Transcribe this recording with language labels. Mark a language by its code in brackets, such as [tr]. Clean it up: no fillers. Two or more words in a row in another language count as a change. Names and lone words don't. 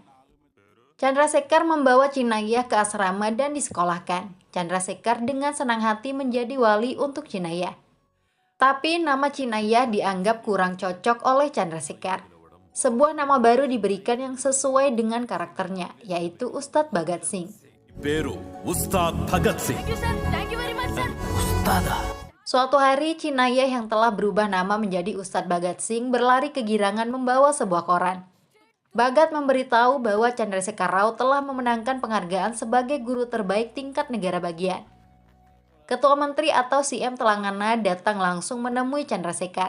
[id] Chandrasekhar membawa Cinayah ke asrama dan disekolahkan. Chandrasekhar dengan senang hati menjadi wali untuk Cinayah. Tapi nama Cinayah dianggap kurang cocok oleh Chandrasekhar. Sebuah nama baru diberikan yang sesuai dengan karakternya, yaitu Ustadz Bhagat Singh. [te] పేరు ఉస్తాద్ భగత్ సింగ్. [id] Suatu hari, Cinayah yang telah berubah nama menjadi Ustadz Bhagat Singh berlari kegirangan membawa sebuah koran. Bhagat memberitahu bahwa Chandrasekhar Rao telah memenangkan penghargaan sebagai guru terbaik tingkat negara bagian. Ketua Menteri atau CM Telangana datang langsung menemui Chandrasekhar.